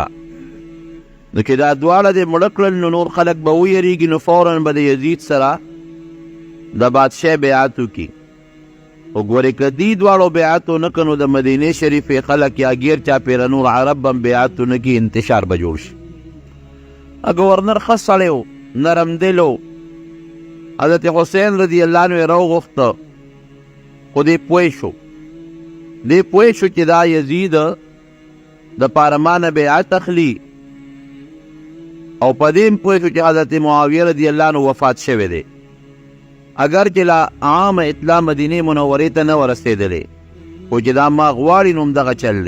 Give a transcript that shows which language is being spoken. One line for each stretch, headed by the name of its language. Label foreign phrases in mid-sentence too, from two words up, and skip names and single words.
Pashto: نو که دا دواړه دې مړه کړل نو نور خلک به ویریږي، نو فوراً به د یزید سره د بادشاه بیعت وکړي. خو ګورې که دې دواړو بیعت ونه کړه نو د مدینې شریفې خلک یا ګیر چاپېره نور عرب هم بیعت ونه کړي، انتشار به جوړ شي. ګورنر ښه سړی و، نرم دل و. حضرت حسین
Arabic: رضی الله عنه
Pashto: یې راوغوښته، خو دی پوه شو چې دا یزید دپاره ما نه بیعت اخلي، او په دې هم پوه شو چې حضرت معاویه
Arabic: رضی الله عنه
Pashto: وفات شوی دی. اگر چې لا عامه اطلاع مدینې منورې ته نه ورسېدلې، خو چې دا ما غواړي نو همدغه چل دی.